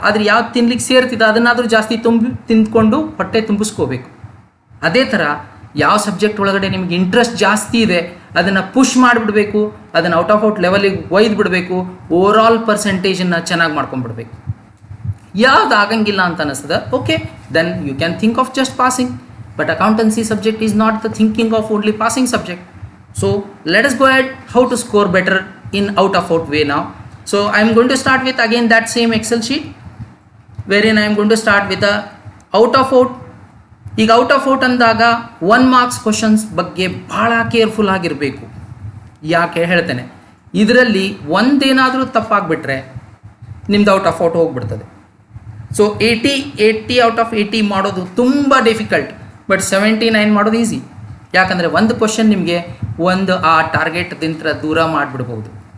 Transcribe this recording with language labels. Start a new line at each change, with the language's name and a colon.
Kannada: ಆದರೆ ಯಾವ್ದು ತಿನ್ಲಿಕ್ಕೆ ಸೇರ್ತಿದೆ ಅದನ್ನಾದರೂ ಜಾಸ್ತಿ ತಿಂದ್ಕೊಂಡು ಹೊಟ್ಟೆ ತುಂಬಿಸ್ಕೋಬೇಕು. ಅದೇ ಥರ ಯಾವ ಸಬ್ಜೆಕ್ಟ್ ಒಳಗಡೆ ನಿಮಗೆ ಇಂಟ್ರೆಸ್ಟ್ ಜಾಸ್ತಿ ಇದೆ ಅದನ್ನು ಪುಷ್ ಮಾಡಿಬಿಡ್ಬೇಕು, ಅದನ್ನು ಔಟ್ ಆಫ್ ಲೆವೆಲಿಗೆ ಒಯ್ದು ಬಿಡಬೇಕು, ಓವರಾಲ್ ಪರ್ಸೆಂಟೇಜನ್ನು ಚೆನ್ನಾಗಿ ಮಾಡ್ಕೊಂಡ್ಬಿಡ್ಬೇಕು. ಯಾವ್ದು ಆಗಂಗಿಲ್ಲ ಅಂತ ಅನ್ನಿಸ್ತದೆ,
English: Okay then you can think of just passing. But accountancy subject is not the thinking of only passing subject. So let us go ahead how to score better in out of way now. So I am going to start with again that same Excel sheet wherein I am going to start with the out of
Kannada: ಈಗ out of ಅಂದಾಗ 1 marks questions ಬಗ್ಗೆ ಭಾಳ careful ಆಗಿರಬೇಕು. ಯಾಕೆ ಹೇಳ್ತೇನೆ, ಇದರಲ್ಲಿ ಒಂದೇನಾದರೂ ತಪ್ಪಾಗ್ಬಿಟ್ರೆ ನಿಮ್ದು out of ಹೋಗ್ಬಿಡ್ತದೆ. So 80 out of 80 ಮಾಡೋದು ತುಂಬ ಡಿಫಿಕಲ್ಟ್, ಬಟ್ 79 ಮಾಡೋದು ಈಸಿ. ಯಾಕಂದರೆ ಒಂದು ಕ್ವಶನ್ ನಿಮಗೆ ಆ ಟಾರ್ಗೆಟ್ದಿಂದ ದೂರ ಮಾಡಿಬಿಡ್ಬೋದು.